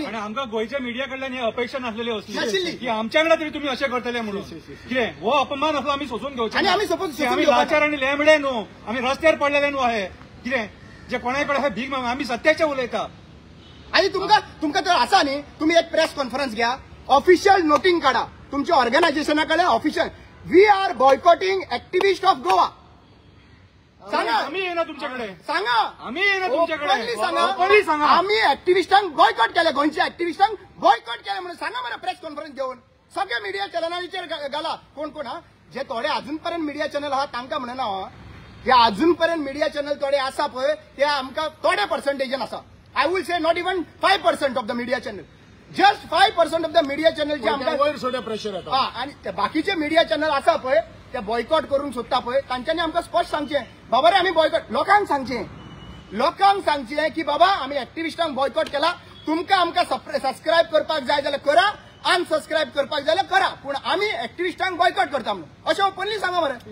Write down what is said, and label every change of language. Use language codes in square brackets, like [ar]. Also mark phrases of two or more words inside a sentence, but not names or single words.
[kok] आणि आमकां गोयच्या मिडिया कडल्यान ही अपेक्षा नासलेली नाशिल्ली. असली की आमच्या वांगडा तरी तुम्ही अशें करतले म्हणून कितें हो अपमान असलो आमी सोसून घेवचे आणि आमी सोसून आमी घेवपाना. लाचार आणि लेंबडे न्हू आमी रस्त्यार पडलेले न्हू आहे कितें जे कोणाय कडेन अशें भीक माग आमी सत्याचे उलयता. [mr] आणि तुमका तर असा न्ही तुम्ही एक [en] press conference [mr] घ्या [en] official noting [mr] काढा तुमच्या ऑर्गनायझेशनाकडे [en] official we are boycotting activist of Goa [mr] सांगा. आम्ही येणार तुमच्याकडे सांगा आम्ही येणार तुमच्याकडे Openly सांगा. Openly सांगा. [kok] आम्ही ऍक्टिव्हिस्टांक बॉयकॉट केले गोंयच्या ऍक्टिव्हिस्टांक बॉयकॉट केले म्हणून सांगा मला [en] press conference [kok] घेऊन सगळे मीडिया चॅनलांचेर घाला कोण कोण हा जे थोडे अजूनपर्यंत [en] media channel [kok] आहा तांकां म्हणना जे अजूनपर्यंत [en] media channel [kok] थोडे आसा पळय ते आमकां थोडे पर्संटेजन आसा. [en] I will say not even 5% of the media channel. Just 5% of the media channel [kok] जे आमकां वयर सोडे प्रेशर येता. आणि ते बाकीचे मीडिया चॅनल आसा पळय ते बॉयकॉट करून सोदता पळय तांच्यांनी आमकां स्पश्ट सांगचें बाबा रे आमी बॉयकॉट लोकांक सांगचें की बाबा आमी ऍक्टिव्हिस्टांक बॉयकॉट केला तुमकां आमकां सबस्क्रायब करपाक जाय जाल्यार करा अनसबस्क्रायब करपाक जाय जाल्यार करा पूण आमी ऍक्टिव्हिस्टांक बॉयकॉट करता म्हणून अशें ओपनली सांगा मरे.